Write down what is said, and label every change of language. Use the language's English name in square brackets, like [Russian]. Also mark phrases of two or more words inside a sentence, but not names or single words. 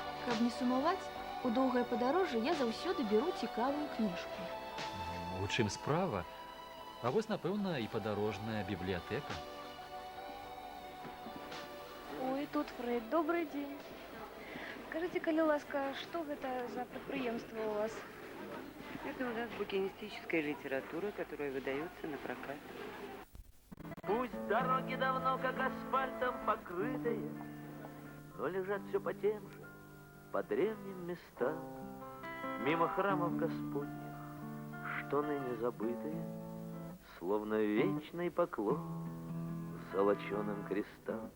[Belarusian] Каб не сумаваць, у доўгае падарожжа я заўсёды беру цікавую кніжку. У чым справа? А вось, напэўна, і падарожная бібліятэка. [Russian] Ой, тут Фред, добрый день. Скажите, [Belarusian] коли ласка, [Russian] что это за предприемство у вас? Это у нас букинистическая литература, которая выдается на прокат. Пусть дороги давно как асфальтом покрытые, но лежат все по тем же, по древним местам, мимо храмов Господних, что ныне забытые, словно вечный поклон к золоченым крестам.